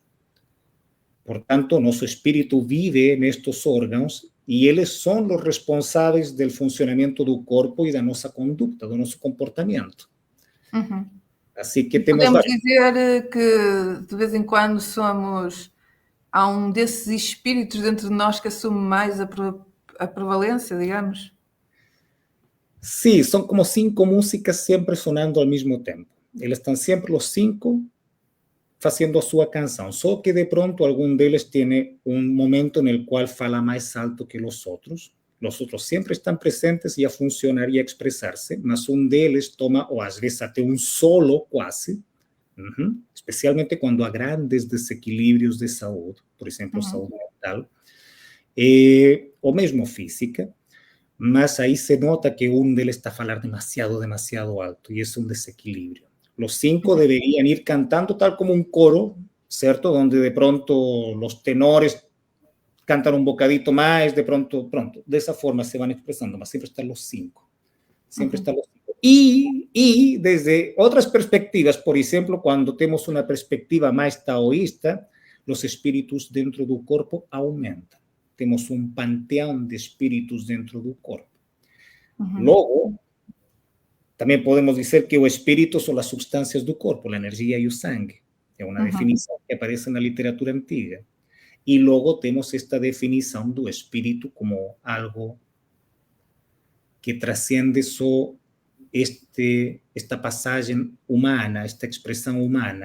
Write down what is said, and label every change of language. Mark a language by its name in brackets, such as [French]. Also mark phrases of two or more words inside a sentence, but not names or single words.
[Portuguese] Portanto, nosso espírito vive nestes órgãos e eles são os responsáveis do funcionamento do corpo e da nossa conduta, do nosso comportamento. Assim que temos podemos dizer que de vez em quando há um desses espíritos dentro de nós que assume mais a prevalência, digamos. [Spanish] Sí, son como 5 músicas siempre sonando al mismo tiempo. Eles están siempre los 5 haciendo su canción, solo que de pronto algún de ellos tiene un momento en el cual fala más alto que los otros. Los otros siempre están presentes y a funcionar y a expresarse, mas un de ellos toma, o a veces hasta un solo quase, especialmente cuando há grandes desequilibrios de [Portuguese] saúde, por exemplo, saúde mental, ou mesmo física. Mas aí se nota que um deles está a falar demasiado alto e é um desequilíbrio. [Spanish] Los 5 deberían ir cantando tal como un coro, ¿cierto? Donde de pronto los tenores cantan un bocadito más, de pronto, de esa forma se van expresando, mas siempre están los 5. Siempre están los 5. Y desde otras perspectivas, por ejemplo, cuando tenemos una perspectiva más taoísta, los espíritus dentro del cuerpo aumentan. [Portuguese] Temos um panteão de espíritos dentro do corpo. Logo, também podemos dizer que o espírito são as substâncias do corpo, a energia e o sangue. É uma definição que aparece na literatura antiga. E logo temos esta definição do espírito como algo que transcende só esta passagem humana, esta expressão humana.